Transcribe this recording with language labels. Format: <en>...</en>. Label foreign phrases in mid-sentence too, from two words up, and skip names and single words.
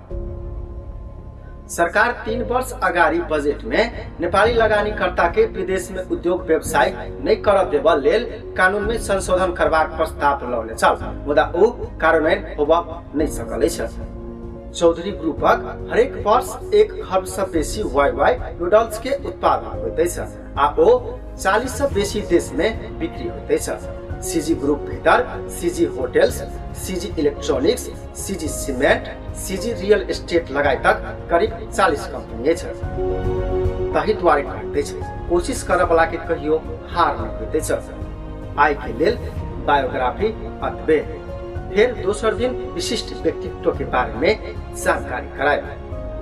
<mai>सरकार 3 वर्ष अगाडि बजेट में नेपाली लगानीकर्ता के विदेश में उद्योग व्यवसाय नहीं कर देबा लेल कानून में संशोधन करबाक प्रस्ताव लौने छल, मुदा ओ कार्यान्वयन होबा नहीं सकल अछि। चौधरी ग्रुपक हरेक वर्ष 1 खर्ब से बेसी वाई नूडल्स के उत्पादन होइत अछि आ ओ 40 से बेसी देश में बिक्री होइत अछि। सीजी ग्रुप भीतर सीजी होटल्स, सीजी इलेक्ट्रॉनिक्स, सीजी सीमेंट, सीजी रियल एस्टेट लगायतक करीब 40 कंपनी अछि। ताहि द्वारे कहते छै कोशिश करय वाला के कहियो हार नहीं होइत अछि। आइ के लेल बायोग्राफी अथवे फिर दोसर दिन विशिष्ट व्यक्तित्व के बारे में जानकारी कराए।</mai>